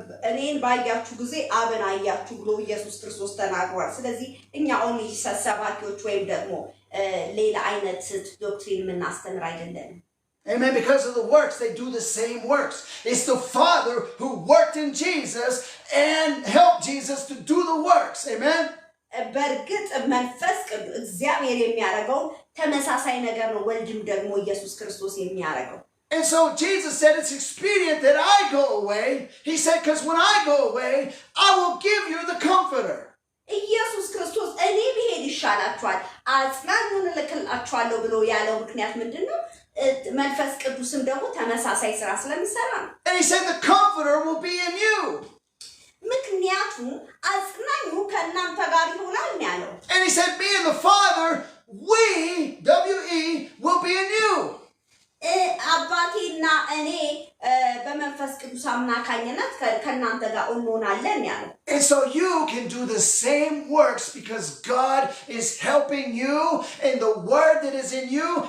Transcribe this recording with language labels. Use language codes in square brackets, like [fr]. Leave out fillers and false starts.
[am] እኔን ባያችሁ ጊዜ አብን አያችሁ ብሎ ኢየሱስ ክርስቶስ ተናግሯል ስለዚህ እኛ [en] ኦንሊ [am] ሰባኪዎች ወይም ደግሞ ሌላ አይነት ዶክትሪን ምናስተምር አይደለም [en] Amen. Because of the works, they do the same works. It's the Father who worked in Jesus and helped Jesus to do the works. Amen. [am] በእርግጥ መንፈስ ቅዱስ እግዚአብሔር የሚያደርገው ተመሳሳይ ነገር ነው ወልድም ደግሞ ኢየሱስ ክርስቶስ የሚያደርገው [en] And so Jesus said it's expedient that I go away. He said, because when I go away, I will give you the Comforter. [am] ኢየሱስ ክርስቶስ እኔ ብሄድ ይሻላችኋል አጽናኙን ልክላችኋለሁ ብሎ ያለው ምክንያት ምንድነው መንፈስ ቅዱስም ደግሞ ተመሳሳይ ስራ ስለሚሰራ ነው [en] And he said the Comforter will be in you. [am] ምክንያቱም አጽናኙ ከእናንተ ጋር ይሆናል ያለው [en] And he said me and the Father, we, W-E, will be in you. [am] አባቴና እኔ በመንፈስ ቅዱስ አማካኝነት ከእናንተ ጋር እንሆናለን ያለው [en] And so you can do the same works because God is helping you in the word that is in you.